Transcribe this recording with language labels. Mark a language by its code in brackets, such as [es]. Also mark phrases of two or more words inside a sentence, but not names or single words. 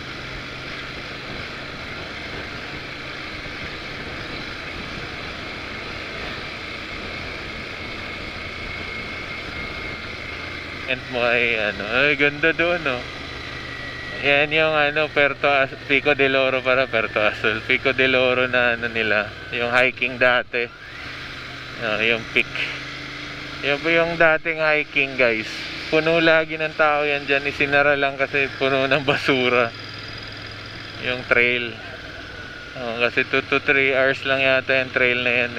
[tl] Mo ay ano, ay ganda doon no. Yan yung ano, Pico del Oro para Puerto Azul. Pico del Oro na ano nila, yung hiking dati. Yung peak. Yung dating hiking guys. Puno lagi ng tao yan dyan. Isinara lang kasi puno ng basura. Yung trail. Kasi 2 to 3 hours lang yata yung trail na yan eh.